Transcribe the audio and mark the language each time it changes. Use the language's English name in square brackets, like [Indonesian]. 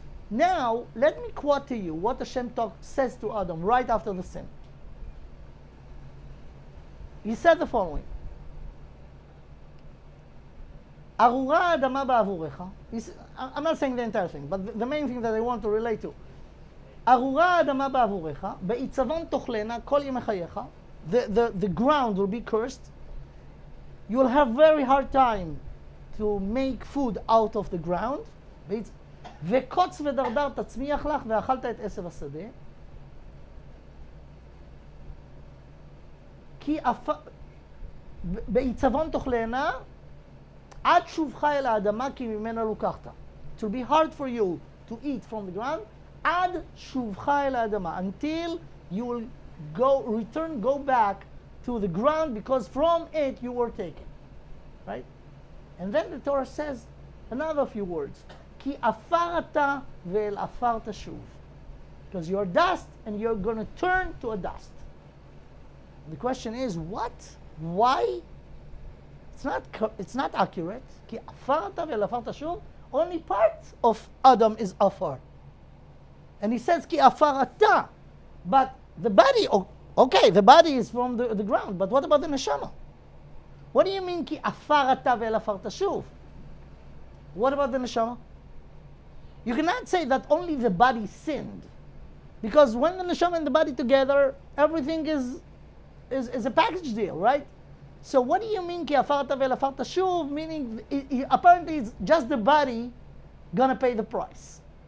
[English] Now, let me quote to you what Hashem says to Adam right after the sin. He said the following. [Hebrew] ארורה האדמה בעבורך. [English] I'm not saying the entire thing, but the main thing that I want to relate to. [Hebrew] ארורה האדמה בעבורך, בעיצבון תאכלנה כל ימי חייך. [English] The ground will be cursed. You will have very hard time to make food out of the ground. [Hebrew] וקוץ ודרדר תצמיח לך, ואכלת את עשב השדה. כי בעיצבון תאכלנה, עד שובך אל האדמה, כי ממנה לוקחת. [English] It will be hard for you to eat from the ground, [Hebrew] עד שובך אל האדמה, [English] until you will go back to the ground, because from it you were taken. Right? And then the Torah says another few words. [Hebrew] כי עפר אתה ואל עפר תשוב. [English] Because you're dust and you're going to turn to a dust. The question is, what? Why? It's not accurate. [Hebrew] כי עפר אתה ואל עפר תשוב. [English] Only part of Adam is עפר. And he says [Hebrew] כי עפר אתה. [English] But the body, okay, the body is from the ground. But what about the neshama? What do you mean [Hebrew] כי עפר אתה ואל עפר תשוב? [English] What about the neshama? You cannot say that only the body sinned. Because when the neshama and the body together, everything is a package deal, right? So what do you mean [Hebrew] ki afarta ve'afarta shuv? [English] Meaning, apparently it's just the body gonna pay the price.